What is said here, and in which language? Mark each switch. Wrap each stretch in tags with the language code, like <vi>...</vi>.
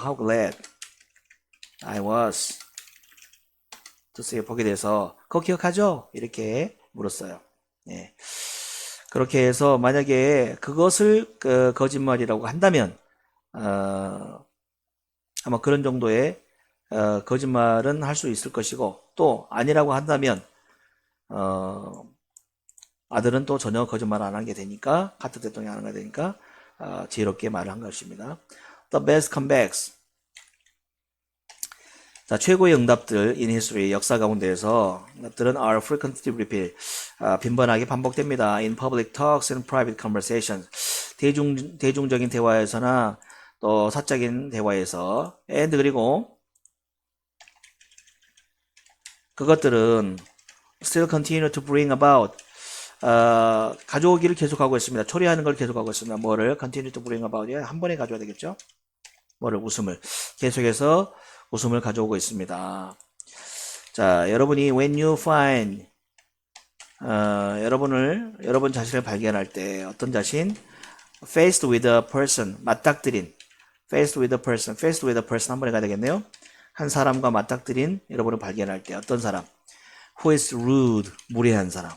<en>How glad I was to see you,</en> <ko>보게 돼서 그거 기억하죠? 이렇게 물었어요. 네. 그렇게 해서 만약에 그것을 거짓말이라고 한다면 아마 그런 정도의 거짓말은 할 수 있을 것이고, 또 아니라고 한다면 아들은 또 전혀 거짓말 안 하게 되니까, 카터 대통령이 안 하게 되니까 지혜롭게 말을 한 것입니다.</ko> <en>The best comebacks.</en> <ko>자, 최고의 응답들</ko> <en>in history,</en> <ko>역사 가운데에서 응답들은</ko> <en>are frequently repeated,</en> <ko>빈번하게 반복됩니다.</ko> <en>in public talks and private conversations,</en> <ko>대중적인 대화에서나 또 사적인 대화에서,</ko> <en>and</en> <ko>그리고 그것들은</ko> <en>still continue to bring about,</en> <ko>가져오기를 계속하고 있습니다. 초래하는 걸 계속하고 있습니다. 뭐를</ko> <en>continue to bring about,</en> <ko>한 번에 가져와야 되겠죠? 뭐를, 웃음을 계속해서 웃음을 가져오고 있습니다. 자, 여러분이</ko> <en>when you find,</en> <ko>여러분 자신을 발견할 때, 어떤 자신?</ko> <en>faced with a person,</en> <ko>맞닥뜨린,</ko> <en>faced with a person</en> <ko>한 번에 가야 되겠네요. 한 사람과 맞닥뜨린 여러분을 발견할 때, 어떤 사람?</ko> <en>who is rude,</en> <ko>무례한 사람.</ko>